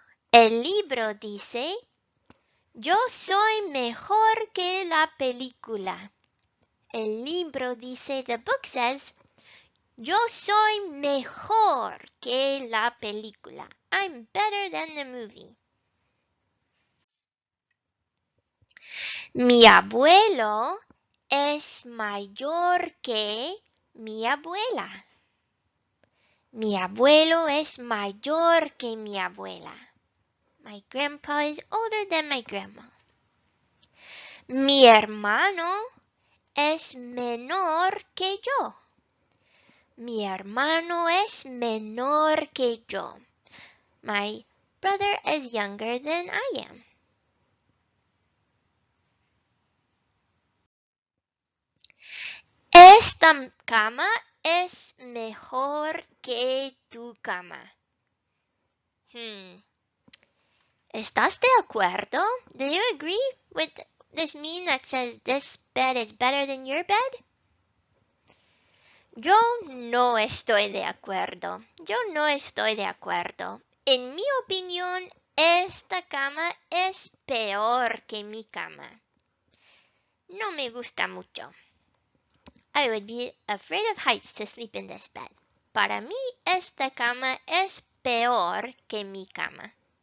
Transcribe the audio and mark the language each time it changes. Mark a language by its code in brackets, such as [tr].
[es] El libro dice, yo soy mejor que la película. El libro dice, [en] the book says, [es] yo soy mejor que la película. [en] I'm better than the movie. [es] Mi abuelo es mayor que mi abuela. Mi abuelo es mayor que mi abuela. [en] My grandpa is older than my grandma. [es] Mi hermano es menor que yo. Mi hermano es menor que yo. [en] My brother is younger than I am. [es] Esta cama es mejor que tu cama. ¿Estás de acuerdo? [en] Do you agree with this meme that says this bed is better than your bed? [es] Yo no estoy de acuerdo. En mi opinión, esta cama es peor que mi cama. No me gusta mucho. [en] I would be afraid of heights to sleep in this bed. [es] Para mí, esta cama es peor que mi cama.